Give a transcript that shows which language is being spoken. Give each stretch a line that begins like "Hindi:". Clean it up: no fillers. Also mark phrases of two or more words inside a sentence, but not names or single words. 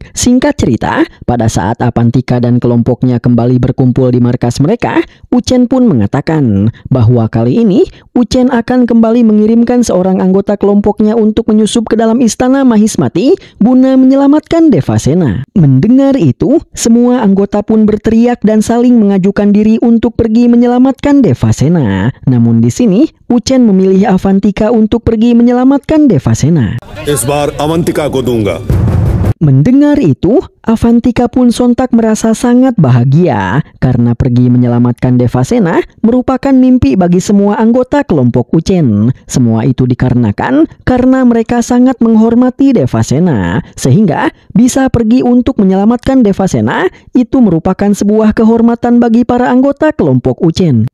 Indonesian: Singkat cerita, pada saat Avantika dan kelompoknya kembali berkumpul di markas mereka, Uchen pun mengatakan bahwa kali ini Uchen akan kembali mengirimkan seorang anggota kelompoknya untuk menyusup ke dalam istana Mahismati guna menyelamatkan Devasena. Mendengar itu, semua anggota pun berteriak dan saling mengajukan diri untuk pergi menyelamatkan Devasena. Namun di sini, Uchen memilih Avantika untuk pergi menyelamatkan Devasena.
Hindi: इस बार अवंतिका को दूंगा।
Indonesian: Mendengar itu, Avantika pun sontak merasa sangat bahagia karena pergi menyelamatkan Devasena merupakan mimpi bagi semua anggota kelompok Uchen. Semua itu dikarenakan karena mereka sangat menghormati Devasena, sehingga bisa pergi untuk menyelamatkan Devasena itu merupakan sebuah kehormatan bagi para anggota kelompok Uchen.